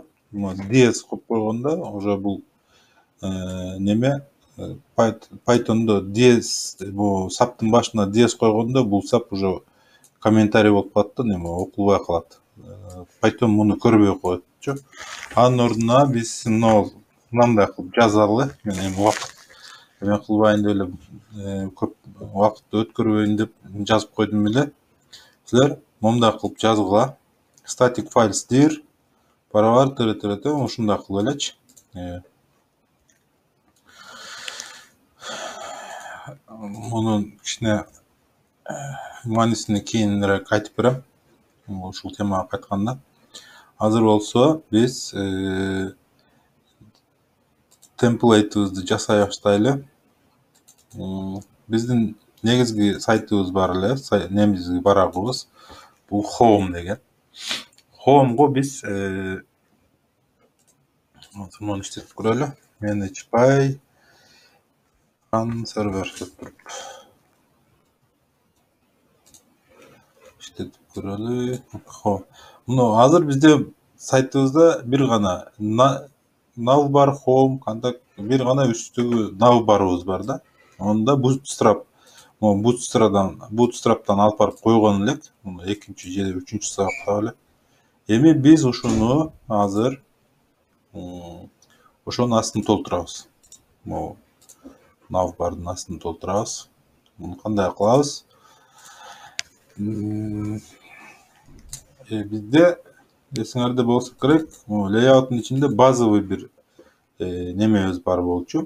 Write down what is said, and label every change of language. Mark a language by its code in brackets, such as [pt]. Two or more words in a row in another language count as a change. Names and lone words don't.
[ky] DS коюп койгондо уже бул неме Python'do DS, бул саптын башына DS койгондо бул сап уже комментарий болуп калат да, неме окулбай калат. Python муну көрбөй коетчу. Анын ордуна биз мындай кылып жазалы. Мен эми убакыт эме кылбайын деп эле, көп убакыт өткөрбөйүн деп жазып койдум эле. Силер момундай кылып жазгыла. [en] Static files dir [ky] барабар тыры ушундай кылып элечи. Мунун кичине маанисине кийинирээк айтып берем. Ушул темага кайтканда. Азыр болсо биз темплейтибизди жасай баштайлы. Биздин негизги сайтыбыз бар эле, немизги барагыбыз. Бул home деген. Home'го биз муну иштетип көрөлү. [en] Manage by server [ky] деп туруп иштетип көрөлү. Муну азыр бизде сайтыбызда бир гана [en] navbar home, [ky] кандай бир гана үстүгү navbarыбыз бар да. Онда Bootstrap, Bootstrap'tan алып барып койгон элек. Муну экинчи же үчүнчү сабакта эле. Эми биз ушуну азыр ошонун астын толтурабыз. Могу navbardын астын толтурабыз. Муну кандай кылабыз? Бизде эсиңерде болсо керек, лейауттун ичинде базовый бир немебиз бар болчу.